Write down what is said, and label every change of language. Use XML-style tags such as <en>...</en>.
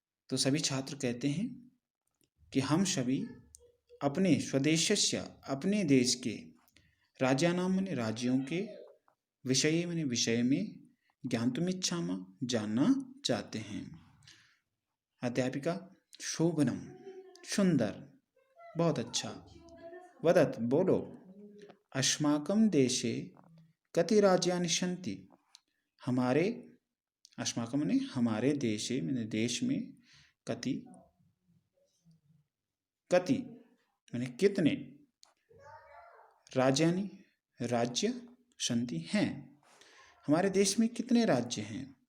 <hi>तो सभी छात्र कहते हैं कि हम सभी अपने स्वदेशस्य, अपने देश के, राजानां माने राज्यों के, विषय माने विषय में,</hi> <sa>ज्ञातुम् इच्छामः</sa> <hi>जानना चाहते हैं। अध्यापिका, शोभनम, सुंदर, बहुत अच्छा।</hi> <sa>वदत,</sa> <hi>बोलो,</hi> <sa>अस्माकं देशे कति राज्यानि सन्ति।</sa> <hi>हमारे, अस्माकं माने हमारे देशे माने देश में, कति, कति माने कितने, राज्यानि राज्य, सन्ति हैं, हमारे देश में कितने राज्य हैं।</hi>